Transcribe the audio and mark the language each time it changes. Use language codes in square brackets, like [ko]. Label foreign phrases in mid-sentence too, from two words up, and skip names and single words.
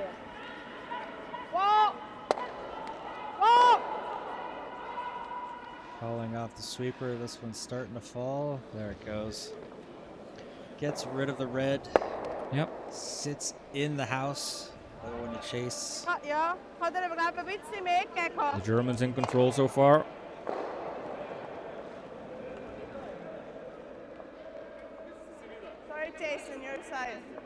[en] Whoa! Whoa! Calling off the sweeper. This one's starting to fall. There it goes. Gets rid of the red. Yep. Sits in the house. Another one to chase. [no] Ja, hadde det vel en vits I meg, [en] The Germans in control so far. Sorry, Jason, your side.